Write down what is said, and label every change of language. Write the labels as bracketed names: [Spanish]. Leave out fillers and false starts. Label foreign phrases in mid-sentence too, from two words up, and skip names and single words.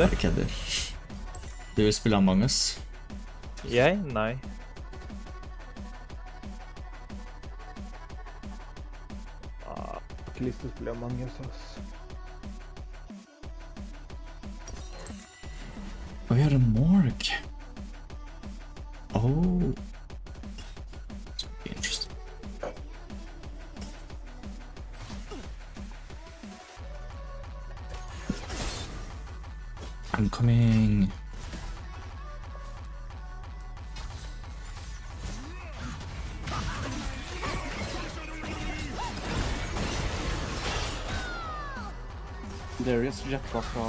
[Norwegian] Jeg kødder. Du vil spille Among Us. Jeg? Nei. Jeg har ikke lyst til å spille Among Us, ass. Vi har en morg. [English] Oh. This would be interesting. I'm coming. [Norwegian] Darius jetta fra...